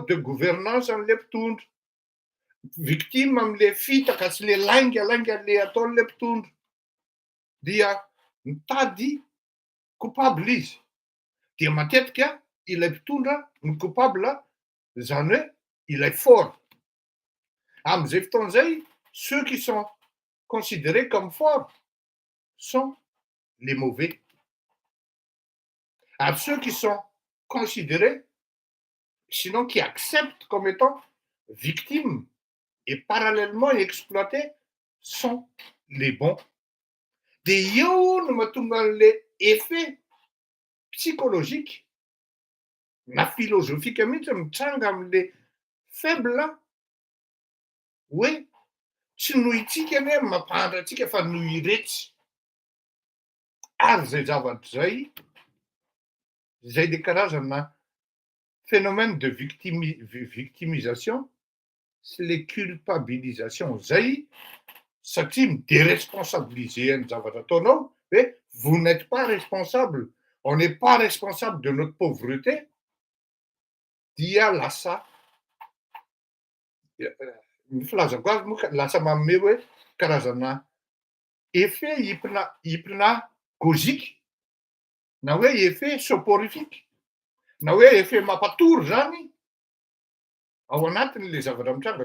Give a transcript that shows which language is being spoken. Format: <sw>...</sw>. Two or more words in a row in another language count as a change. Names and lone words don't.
<fr>de gouvernance</fr> <mg>an'le mpitondra victime am'le fitaka sy le laingalainga le ataon'le mpitondra dia mitady coupable izy dia matetika ilay mpitondra ny coupable zany hoe ilay fort am'izay fotoan'izay</mg> <fr>ceux qui sont considérés comme forts sont les mauvais. À ceux qui sont considérés, sinon qui acceptent comme étant victimes et parallèlement exploités, sont les bons.</fr> <mg>De eo no mahatonga an'le</mg> <fr>effet psychologique</fr> <mg>na philosophique mihitsy mitranga amin'le faible hoe tsy noho itsika hoe mampahatra atsika fa noho iretsy ary zay zavatra zay le karazana</mg> <fr>phénomène de victimisation</fr> <mg>sy le culpabilisation zay satria midéresponsabiliser ny zavatra ataonao hoe</mg> <fr>vous n'êtes pas responsable, on n'est pas responsable de notre pauvreté</fr> <mg>dia lasa ny filazako azy moa lasa manome hoe karazana</mg> <fr>effet hypnagogique</fr> <mg>na hoe</mg> <fr>effet soporifique</fr> <mg>na hoe effet mampatory zany ao anatin'le zavatra mitranga</mg>